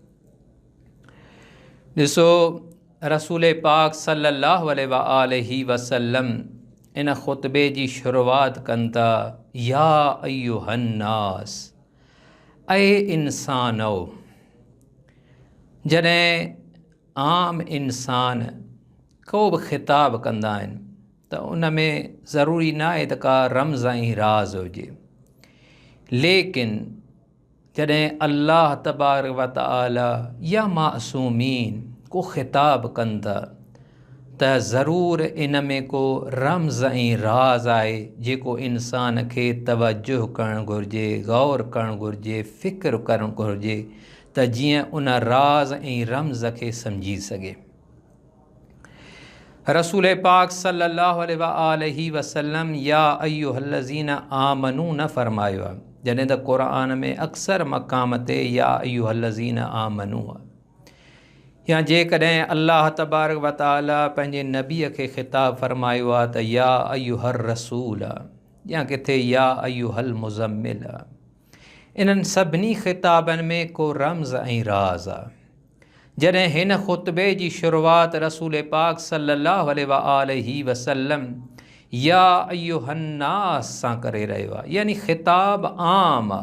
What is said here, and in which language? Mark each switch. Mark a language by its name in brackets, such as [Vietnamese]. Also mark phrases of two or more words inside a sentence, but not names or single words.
[Sindhi] ॾिसो, रसूल पाक [Arabic] صلى الله عليه وسلم [Sindhi] इन ख़ुतबे जी शुरूआत कनि था, [Arabic] يا أيها الناس, [Sindhi] ऐं इंसानो. जॾहिं आम इंसान को बि ख़िताब कंदा आहिनि त उन में ज़रूरी न आहे त का रम्ज़ ऐं राज़ हुजे, लेकिन जॾहिं [Arabic] الله تبارك وتعالى [Sindhi] या मासूमीन को ख़िताब कनि था त ज़रूरु इन में को रम्ज़ ऐं राज़ आहे जेको इंसान खे तवजुह करणु घुरिजे, ग़ौर करणु घुरिजे, फ़िक्र करणु घुरिजे त जीअं उन राज़ ऐं रम्ज़ खे सम्झी सघे. रसूल पाक [Arabic] صلى الله عليه وسلم يا أيها الذين آمنوا [Sindhi] न फ़रमायो आहे, जॾहिं त क़ुरान में अक्सर मक़ाम ते [Arabic] يا أيها الذين آمنوا [Sindhi] आहे. या जेकॾहिं [Arabic] الله تبارك وتعالى [Sindhi] पंहिंजे नबीअ खे ख़िताब फ़रमायो आहे त [Arabic] يا أيها الرسول [Sindhi] आहे, या किथे [Arabic] يا أيها المزمل [Sindhi] आहे. इन्हनि सभिनी ख़िताबनि में को रम्ज़ ऐं राज़ आहे. जॾहिं हिन ख़ुतबे जी शुरूआत रसूल पाक [Arabic] صلى الله عليه وسلم يا أيها الناس [Sindhi] सां करे रहियो आहे, यानी ख़िताब आम आहे.